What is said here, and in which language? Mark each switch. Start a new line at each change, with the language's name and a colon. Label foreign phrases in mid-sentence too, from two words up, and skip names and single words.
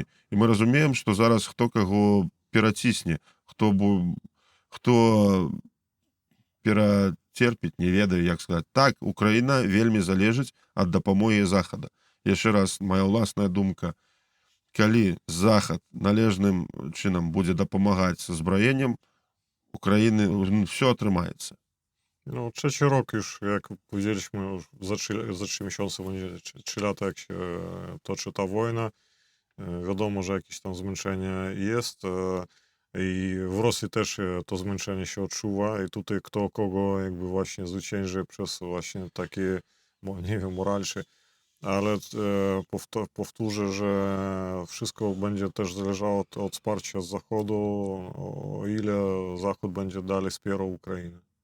Belarusian: І мы разумеем, што зараз хто каго перацісне, хто перацерпіць, не ведаю, як сказаць. Так, Украіна вельмі залежыць ад дапамогі Захада. Яшчэ раз, моя ўласная думка, калі Захад належным чынам будзе дапамагаць з узбраеннем, Ukrainy все atrzymaється.
Polish: No, 3 rok już, jak powiedzieliśmy, już za 3 miesiące, 3 lata, jak się toczy ta wojna. Wiadomo, że jakieś tam zmęczenie jest i w Rosji też to zmęczenie się odczuwa i tutaj kto kogo jakby właśnie zwycięży przez właśnie takie, nie wiem, moralsze, ale powtórzę, że wszystko będzie też zależało od wsparcia z Zachodu, o ile Zachód będzie dalej wspierał Ukrainę.